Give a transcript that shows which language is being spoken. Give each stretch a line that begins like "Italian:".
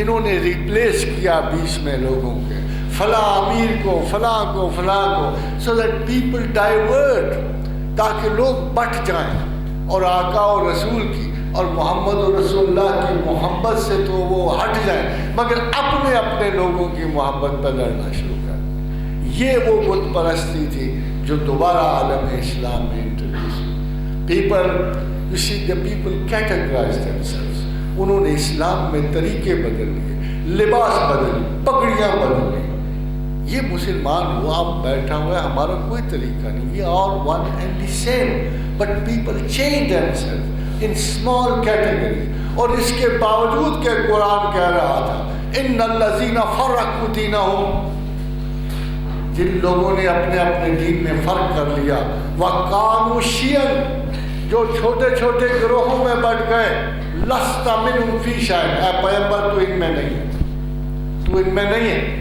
Urdu: انہوں نے ریپلیس کیا بیچ میں لوگوں کے, فلاں امیر کو, فلاں کو, فلاں کو,
English: so that people divert,
Urdu: تاکہ لوگ بٹ جائیں اور آقا اور رسول کی اور محمد اور رسول اللہ کی محبت سے تو وہ ہٹ جائیں, مگر اپنے اپنے لوگوں کی محبت پر لڑنا شروع کر. یہ وہ بت پرستی تھی جو دوبارہ عالم اسلام میں انٹروڈیوس ہوئی.
English: People, you see, the people categorize themselves.
Urdu: انہوں نے اسلام میں طریقے بدل لیے, لباس بدل لی, پگڑیاں بدل لی. یہ مسلمان ہوا, آپ بیٹھا ہوا ہے, ہمارا کوئی طریقہ نہیں,
English: we are one and the same, but people change themselves in small categories.
Urdu: اور اس کے باوجود کہ قرآن کہہ رہا تھا
Arabic: ان الذین فرقوا دینہم,
Urdu: جن لوگوں نے اپنے اپنے دین میں فرق کر لیا,
Arabic: وَقَامُوا شِيَعًا,
Urdu: جو چھوٹے چھوٹے گروہوں میں بٹ گئے,
Arabic: لَسْتَ مِنْهُمْ فِي شَيْءٍ,
Urdu: اے پیغمبر تو ان میں نہیں ہے, تو ان میں نہیں ہے.